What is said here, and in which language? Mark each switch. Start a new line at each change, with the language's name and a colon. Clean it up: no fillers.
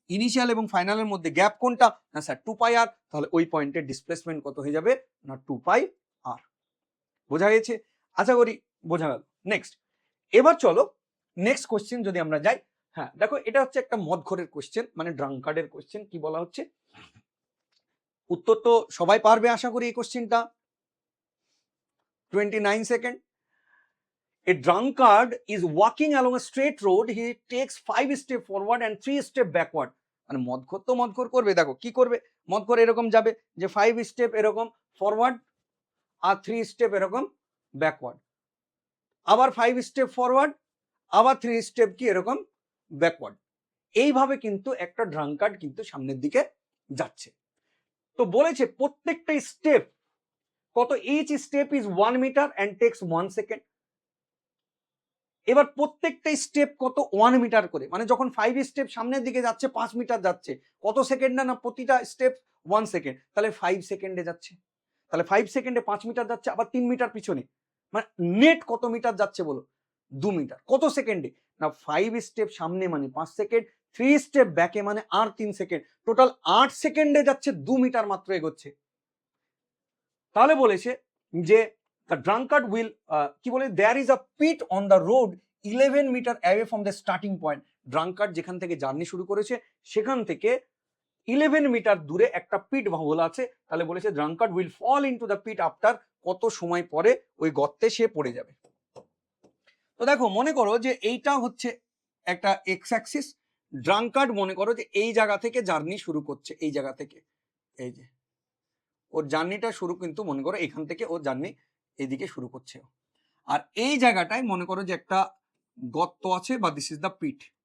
Bangla: Initial এবং ফাইনালের মধ্যে গ্যাপ কোনটা? না স্যার 2πr, তাহলে ওই পয়েন্টের ডিসপ্লেসমেন্ট কত হয়ে যাবে? না 2πr। বোঝা গেছে? আশা করি বোঝা গেল। নেক্সট, এবার চলো নেক্সট কোশ্চেন যদি আমরা যাই। হ্যাঁ দেখো, এটা হচ্ছে একটা মদঘরের কোশ্চেন, মানে ড্রাঙ্কার্ডের কোশ্চেন। কি বলা হচ্ছে, উত্তর তো সবাই পারবে আশা করি এই কোশ্চেনটা। 29 second.
English: A drunkard is walking along a straight road. He takes 5 steps forward and 3 steps backward.
Bangla: মানে মদঘর তো মদঘর করবে, দেখো কি করবে, মদঘর এরকম যাবে যে 5 স্টেপ এরকম ফরওয়ার্ড আর 3 স্টেপ এরকম ব্যাকওয়ার্ড, আবার 5 স্টেপ ফরওয়ার্ড, আবার 3 স্টেপ কি এরকম ব্যাকওয়ার্ড। এইভাবে কিন্তু একটা ড্রাঙ্কার্ড কিন্তু সামনের দিকে যাচ্ছে। তো বলেছে প্রত্যেকটা স্টেপ কত,
English: Each step is 1 metre and takes 1 second.
Bangla: এবার প্রত্যেকটা স্টেপ কত, 1 মিটার করে, মানে যখন 5 স্টেপ সামনের দিকে যাচ্ছে 5 মিটার যাচ্ছে, কত সেকেন্ড না প্রতিটা স্টেপ 1 সেকেন্ড, তাহলে 5 সেকেন্ডে যাচ্ছে। তাহলে 5 সেকেন্ডে 5 মিটার যাচ্ছে, আবার 3 মিটার পিছনে, মানে নেট কত মিটার যাচ্ছে বলো? 2 মিটার। কত সেকেন্ডে? না 5 স্টেপ সামনে মানে 5 সেকেন্ড, 3 স্টেপ ব্যাকে মানে আর 3 সেকেন্ড, টোটাল 8 সেকেন্ডে যাচ্ছে, 2 মিটার মাত্র এগোচ্ছে। তাহলে বলেছে যে
English: the drunkard will
Bangla: কি বলে,
English: there is a pit on the road 11 metre away from the starting point।
Bangla: ড্রাঙ্কার্ড যেখান থেকে জার্নি শুরু করেছে সেখান থেকে 11 মিটার দূরে একটা পিট বলা আছে। তাহলে বলেছে
English: drunkard will fall into the pit after,
Bangla: কত সময় পরে ওই গর্তে সে পড়ে যাবে। তো দেখো মনে করো যে এইটা হচ্ছে একটা এক্স অ্যাক্সিস, ড্রাঙ্কার্ড মনে করো যে এই জায়গা থেকে জার্নি শুরু করছে, এই জায়গা থেকে, এই যে ওর জার্নিটা শুরু কিন্তু মনে করো এখান থেকে ওর জার্নি এইদিকে শুরু করছে, আর এই জায়গাটায় মনে করো যে একটা গর্ত আছে বা
English: This is the pit.